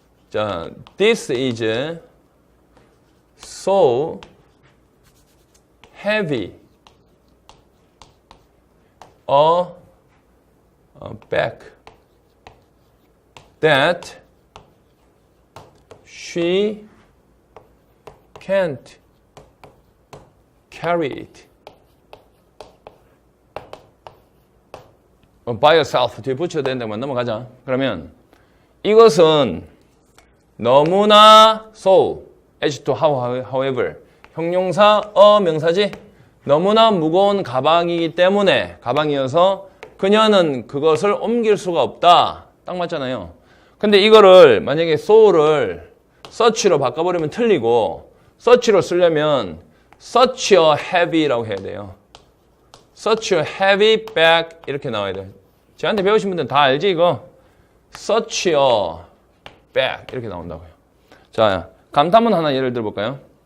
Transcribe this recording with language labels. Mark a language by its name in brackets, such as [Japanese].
[English] 자, this is so heavy a bag that she can't carry it by herself. [Korean] 뒤에 붙여야 되는데 넘어가자. 그러면 이것은 너무나 [English] so, as to however [Korean] 형용사 명사지 너무나 무거운 가방이기 때문에 가방이어서 그녀는 그것을 옮길 수가 없다. 딱 맞잖아요. 근데 이거를 만약에 so를 such로 바꿔버리면 틀리고 such로 쓰려면 [English] such a heavy [Korean] 라고 해야 돼요. [English] such a heavy bag [Korean] 이렇게 나와야 돼요. 저한테 배우신 분들은 다 알지 이거? [English] such a bag [Korean] 이렇게 나온다고요. 자, 감탄문 하나 예를 들어볼까요?